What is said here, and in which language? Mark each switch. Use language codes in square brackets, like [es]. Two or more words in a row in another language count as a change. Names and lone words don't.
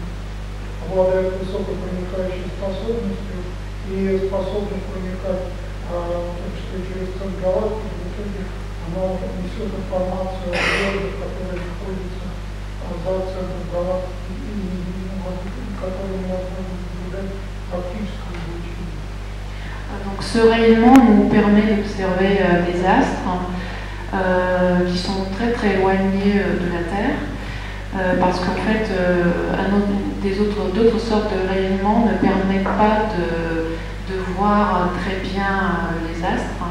[ru] Обладает высокой проникающей способностью и способность проникать, в том числе через центр галактики. В итоге оно несет информацию о звездах, которые находятся за центром галактики и которые невозможно наблюдать в оптическом излучении. [fr] Donc ce rayonnement nous permet d'observer des astres qui sont très très éloignés de la Terre. Parce qu'en fait, d'autres sortes de rayonnements ne permettent pas de voir très bien les astres.